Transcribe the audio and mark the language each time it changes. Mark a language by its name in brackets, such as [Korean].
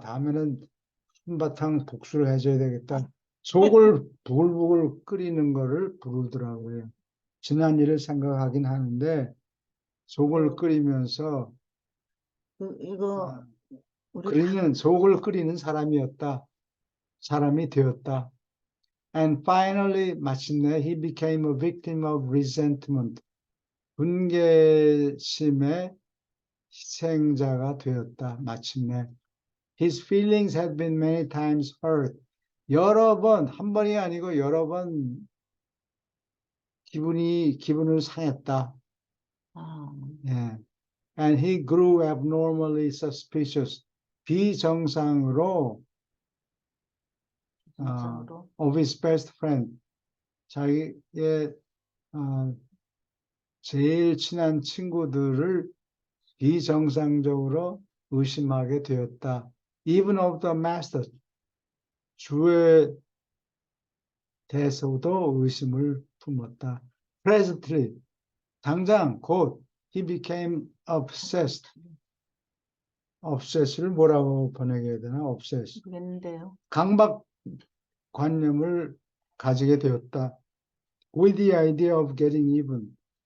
[Korean] 다음에는 한바탕 복수를 해줘야 되겠다. 속을 부글부글 끓이는 거를 부르더라고요. 지난 일을 생각하긴 하는데 속을 끓이면서 이거 우리 속을 끓이는 사람이 되었다. [English] And finally, [Korean] 마침내 [English] he became a victim of resentment. [Korean] 분개심의 희생자가 되었다. 마침내. [English] His feelings had been many times hurt. [Korean] 여러 번, 한 번이 아니고 여러 번 기분을 상했다. 아, 예. [English] And he grew abnormally suspicious. [Korean] 비정상으로 정상으로 [English] of his best friend. [Korean] 자기의 제일 친한 친구들을 비정상적으로 의심하게 되었다. [English] Even of the master. [Korean] 주에 대해서도 의심을 품었다. [English] Presently, [Korean] 당장 곧 [English] he became obsessed. [Korean] obsess를 뭐라고 번역해야 되나? [English] obsessed. [Korean] 모르겠는데요. 강박관념을 가지게 되었다. [English] With the idea of getting even.